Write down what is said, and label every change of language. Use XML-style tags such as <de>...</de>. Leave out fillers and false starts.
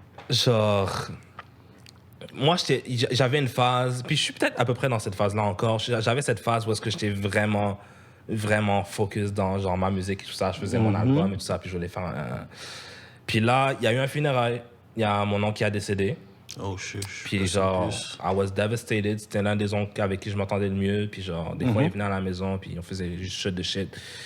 <fr>genre, moi, j'avais une phase, puis je suis peut-être à peu près dans cette phase-là encore. J'avais cette phase où est-ce que j'étais vraiment, vraiment focus dans genre ma musique et tout ça. Je faisais mon album et tout ça, puis je voulais faire Puis là, il y a eu un funérail. Il y a mon oncle qui a décédé.</fr> <en>Oh, shit. Puis genre, I was devastated.</en> <fr>C'était l'un des oncles avec qui je m'entendais le mieux. Puis genre, des fois, il venait à la maison, puis on faisait juste shit de shit.</fr>